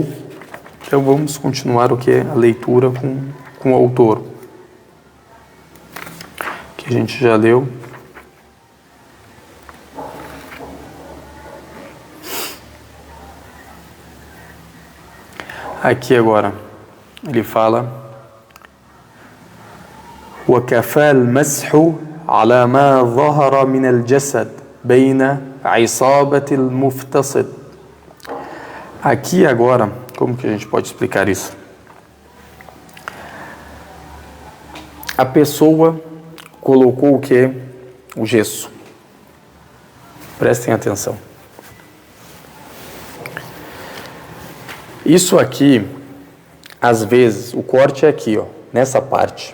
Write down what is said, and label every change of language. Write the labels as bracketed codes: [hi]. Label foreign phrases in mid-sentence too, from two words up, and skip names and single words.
[pt] Então vamos continuar o que é a leitura com o autor. Que a gente já leu. Aqui agora, ele fala [ar] وَكَفَى الْمَسْحُ عَلَى مَا ظَهَرَ مِنَ الْجَسَدِ بَيْنَ عِصَابَةِ الْمُفْتَصِدِ. [pt] Aqui agora, como que a gente pode explicar isso? A pessoa colocou o que? O gesso. Prestem atenção. Isso aqui, às vezes, o corte é aqui, ó, nessa parte.